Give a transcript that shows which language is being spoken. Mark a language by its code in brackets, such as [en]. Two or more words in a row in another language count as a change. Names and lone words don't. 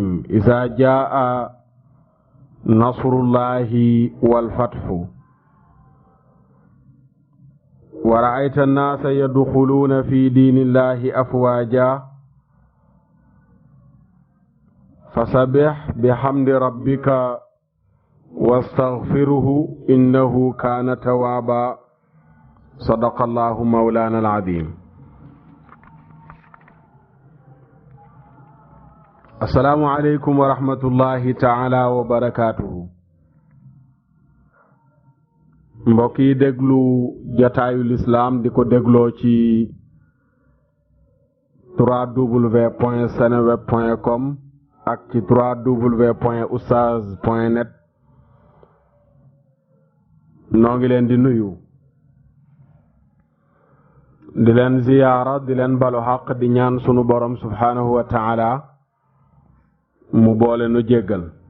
[ar] إذا جاء نصر الله والفتح ورأيت الناس يدخلون في دين الله أفواجا فسبح بحمد ربك واستغفره إنه كان توابا. صدق الله مولانا العظيم. السلام عليكم ورحمة الله تعالى وبركاته. [wo] mbokk yi déglu jataayu lislaam di ko dégloo ci www.seneweb.com ak ci www.oustaz.net. noo ngi leen di nuyu, di leen ziyaara, di leen balu xaq, di ñaan sunu borom [ar] سبحانه وتعالى [wo] mu boole nu jéggal.